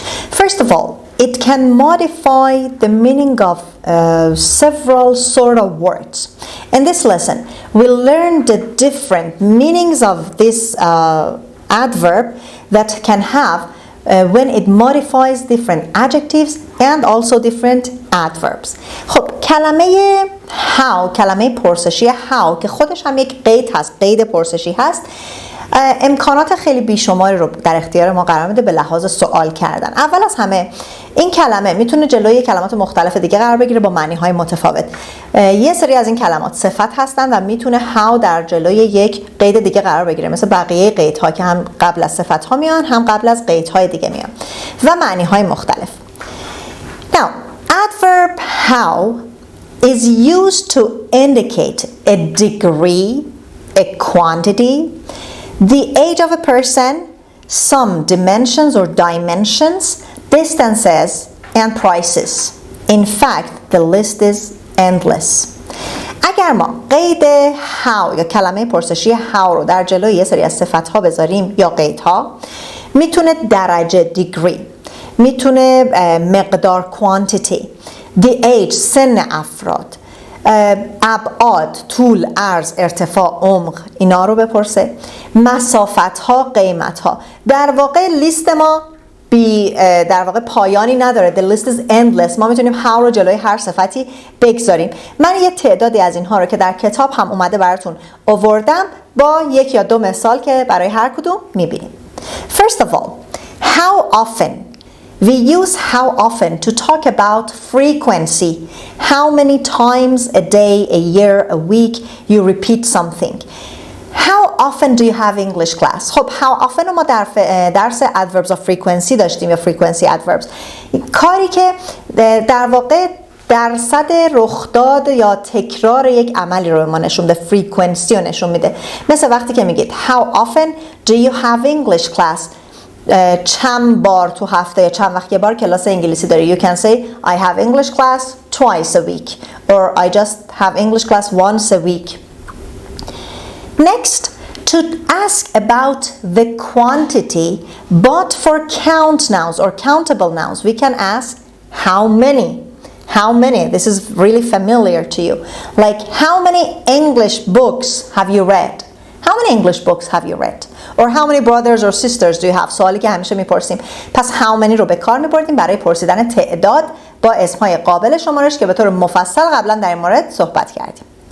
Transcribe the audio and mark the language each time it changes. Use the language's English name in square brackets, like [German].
[English] First of all, it can modify the meaning of several sort of words. In this lesson, we'll learn the different meanings of this adverb that can have when it modifies different adjectives and also different adverbs. [Persian] خب کلمه how، کلمه پرسشی how که خودش هم یک قید هست، قید پرسشی هست، امکانات خیلی بیشماری رو در اختیار ما قرار میده به لحاظ سؤال کردن. اول از همه این کلمه میتونه جلوی کلمات مختلف دیگه قرار بگیره با معنی های متفاوت. یه سری از این کلمات صفت هستن و میتونه how در جلوی یک قید دیگه قرار بگیره، مثل بقیه قیدها که هم قبل از صفت ها میان هم قبل از قیدهای دیگه میان و معنی های مختلف. [English] Now, adverb how is used to indicate a degree, a quantity, the age of a person, some dimensions or dimensions, distances, and prices. In fact, the list is endless. [Persian] اگر ما قید how یا کلمه پرسشی how رو در جلوی یه سری از صفت‌ها بذاریم یا قیدها، میتونه درجه degree، میتونه مقدار quantity، the age سن افراد، ابعاد، طول، عرض، ارتفاع، عمق، اینا رو بپرسه، مسافت ها، قیمت ها. در واقع لیست ما در واقع پایانی نداره. [English] The list is endless. [Persian] ما میتونیم how رو جلوی هر صفتی بگذاریم. من یه تعدادی از اینها رو که در کتاب هم اومده براتون آوردم با یک یا دو مثال که برای هر کدوم میبینیم. [English] First of all, how often. We use how often to talk about frequency. How many times a day, a year, a week you repeat something. How often do you have English class? خب how often [Persian] ما در درس [English] adverbs of frequency [Persian] داشتیم یا [English] frequency adverbs. [Persian] کاری که در واقع درصد رخداد یا تکرار یک عملی رو به ما نشون میده، frequency رو نشون میده. مثل وقتی که میگید [English] how often do you have English class؟ [Persian] چند بار تو هفته یا چند وقت یه بار کلاس انگلیسی داری. [English] You can say I have English class twice a week or I just have English class once a week. Next, to ask about the quantity but for count nouns or countable nouns, we can ask how many. How many? This is really familiar to you. Like how many English books have you read? How many English books have you read? Or how many brothers or sisters do you have? [Persian] سوالی که همیشه میپرسیم. پس how many رو به کار میبردیم برای پرسیدن تعداد با اسمهای قابل شمارش که به طور مفصل قبلا در این مورد صحبت کردیم.